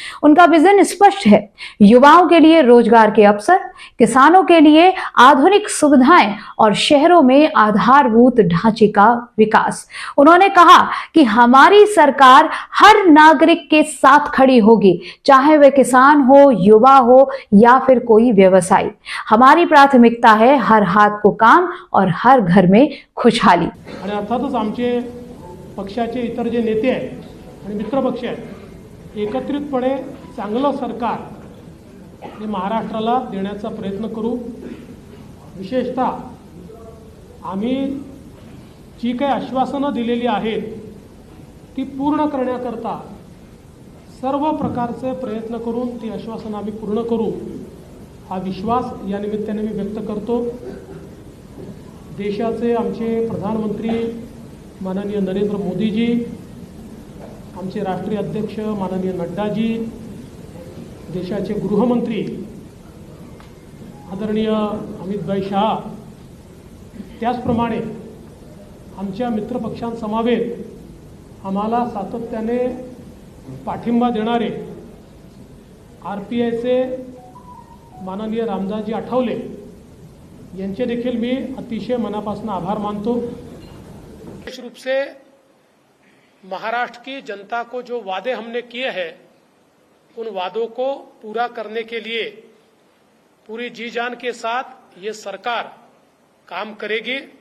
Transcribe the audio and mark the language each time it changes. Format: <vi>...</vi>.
<hi>उनका विजन स्पष्ट है, युवाओं के लिए रोजगार के अवसर, किसानों के लिए आधुनिक सुविधाएं और शहरों में आधारभूत ढांचे का विकास। उन्होंने कहा कि हमारी सरकार हर नागरिक के साथ खड़ी होगी, चाहे वह किसान हो, युवा हो या फिर कोई व्यवसायी। हमारी प्राथमिकता है हर हाथ को काम और हर घर में खुशहाली।</hi> <mr>आणि अर्थातच आमचे पक्षाचे इतर जे नेते आहेत आणि मित्र पक्ष आहेत, एकत्रितपणे चांगलं सरकार हे महाराष्ट्राला देण्याचा प्रयत्न करू। विशेषतः आम्ही जी काही आश्वासनं दिलेली आहेत ती पूर्ण करण्याकरता सर्व प्रकारचे प्रयत्न करून ती आश्वासनं आम्ही पूर्ण करू, हा विश्वास या निमित्ताने मी व्यक्त करतो। देशाचे आमचे प्रधानमंत्री माननीय नरेंद्र मोदीजी, आमचे राष्ट्रीय अध्यक्ष माननीय नड्डाजी, देशाचे गृहमंत्री आदरणीय अमित शाह, त्याचप्रमाणे आमच्या मित्रपक्षांसमवेत आम्हाला सातत्याने पाठिंबा देणारे RPIचे माननीय रामदासजी आठवले यांचे देखील मी अतिशय मनापासून आभार मानतो।</mr> <hi>विशेष रूप से महाराष्ट्र की जनता को जो वादे हमने किए हैं उन वादों को पूरा करने के लिए पूरी जी जान के साथ ये सरकार काम करेगी।</hi>